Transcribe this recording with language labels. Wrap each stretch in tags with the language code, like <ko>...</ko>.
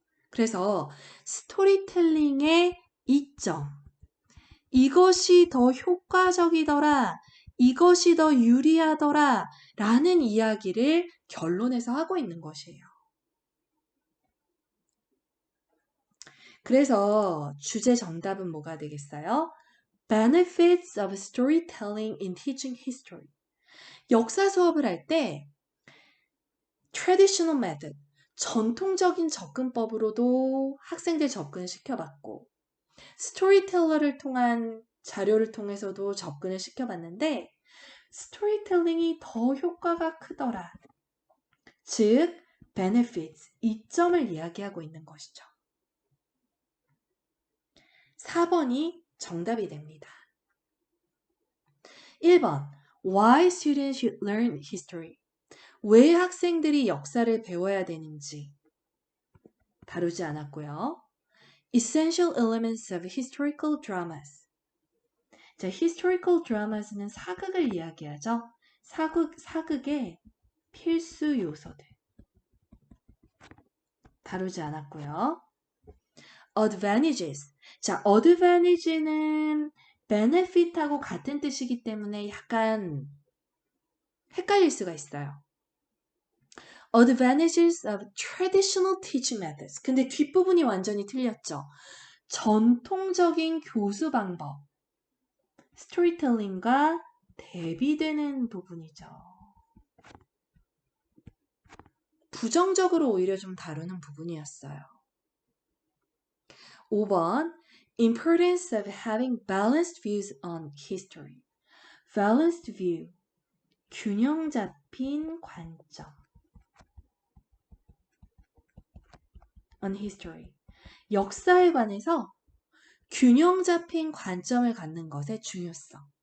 <ko>그래서 스토리텔링의 이점, 이것이 더 효과적이더라, 이것이 더 유리하더라 라는 이야기를 결론에서 하고 있는 것이에요. 그래서 주제 정답은 뭐가 되겠어요?</ko> <en>Benefits of storytelling in teaching history.</en> <ko>역사 수업을 할 때</ko> <en>traditional method,</en> <ko>전통적인 접근법으로도 학생들 접근을 시켜봤고 스토리텔러를 통한 자료를 통해서도 접근을 시켜봤는데 스토리텔링이 더 효과가 크더라. 즉, benefits, 이점을 이야기하고 있는 것이죠. 4번이 정답이 됩니다.</ko> <en>1번, why students should learn history.</en> <ko>왜 학생들이 역사를 배워야 되는지 다루지 않았고요.</ko> <en>Essential elements of historical dramas. 자, historical dramas는</en> <ko>사극을 이야기하죠. 사극의 필수 요소들 다루지 않았고요.</ko> <en>Advantages.</en> <ko>자, advantage는 benefit하고 같은 뜻이기 때문에 약간 헷갈릴 수가 있어요.</ko> <en>Advantages of traditional teaching methods.</en> <ko>근데 뒷부분이 완전히 틀렸죠. 전통적인 교수 방법. 스토리텔링과 대비되는 부분이죠. 부정적으로 오히려 좀 다루는 부분이었어요.</ko> <en>5번, importance of having balanced views on history. Balanced view,</en> <ko>균형 잡힌 관점.</ko> <en>On history.</en> <ko>역사에 관해서 균형 잡힌 관점을 갖는 것의 중요성.</ko>